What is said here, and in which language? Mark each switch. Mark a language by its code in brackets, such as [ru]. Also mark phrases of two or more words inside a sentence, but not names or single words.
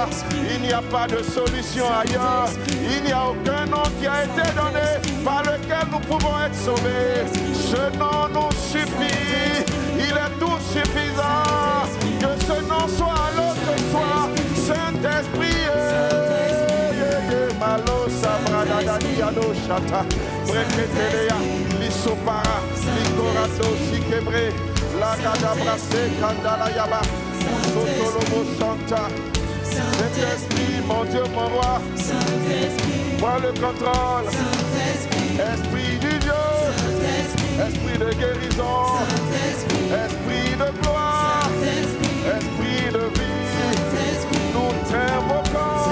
[fr] Il n'y a pas de solution ailleurs, il n'y a aucun nom qui a été donné par lequel nous pouvons être sauvés. Ce nom nous suffit, il est tout suffisant. Que ce nom soit à l'autre de toi, Saint-Esprit. Malo sabradadadi ado shata, breketelea, lisopara, likorado sikebre, la gadabrase kandala yaba, sotolomo santa. Saint-Esprit, mon Dieu, mon roi, prends le contrôle. Esprit du Dieu, esprit de guérison, esprit de gloire, esprit de vie, nous t'invoquons.